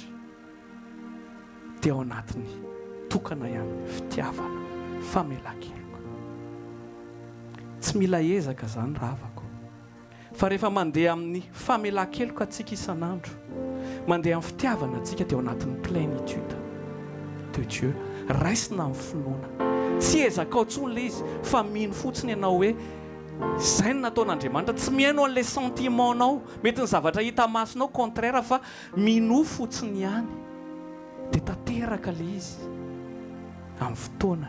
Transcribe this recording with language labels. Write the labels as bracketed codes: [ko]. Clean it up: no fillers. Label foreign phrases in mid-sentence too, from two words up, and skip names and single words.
[mg] Dia ao anatiny tokana ihany fitiavana, famelan-keloko. Tsy mila ezaka zany ravako. Fa rehefa mandeha amin'ny famelan-keloko atsika isan'andro, mandeha amin'ny fitiavana atsika dia ao anatin'ny [fr] plénitude de Dieu. [mg] Raisina amin'ny finoana. Tsy ezaka ao tsony le izy fa mino fotsiny ianao hoe izay no nataon'Andriamanitra. Tsy mihaino an'ilay sentimentanao, mety ny zavatra hita masonao contraire fa mino fotsiny ihany. Dia tanteraka le izy amin'ny fotoanany.